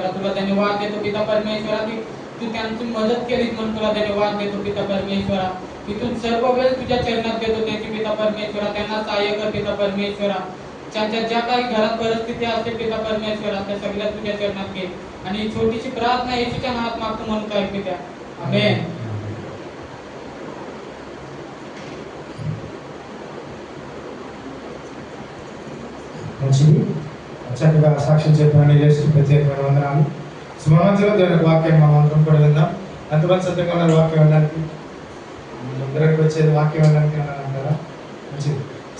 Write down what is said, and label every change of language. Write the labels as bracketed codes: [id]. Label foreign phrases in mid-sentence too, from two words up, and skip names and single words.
[mr] तुला धन्यवाद देतो पिता परमेश्वर की तू त्यांची मदत केलीस म्हणून तुला धन्यवाद देतो पिता परमेश्वर. इथून सर्व वेळ तुझ्या चरणात देतो त्यांची पिता परमेश्वर. त्यांना सहाय्य कर पिता परमेश्वर. त्यांच्या ज्या काही घरात परिस्थिती असते पिता परमेश्वर त्या सगळ्या तुझ्या चरणात घे. आणि ही छोटीशी प्रार्थना येशूच्या नावात मागतो म्हणून काय पिता, आमेन. [te] మంచిది, చక్కగా సాక్ష్యం చెప్పిన యేసు ప్రత్యేకమైన వందనాలు. సుమమంతులో దేవుని వాక్యం మనం అందరం కూడా విందాం. ఎంతమంది సిద్ధంగా ఉన్నారు వాక్యం వినడానికి? అందరికి వచ్చేది వాక్యం వినడానికి అంటారా? మంచిది.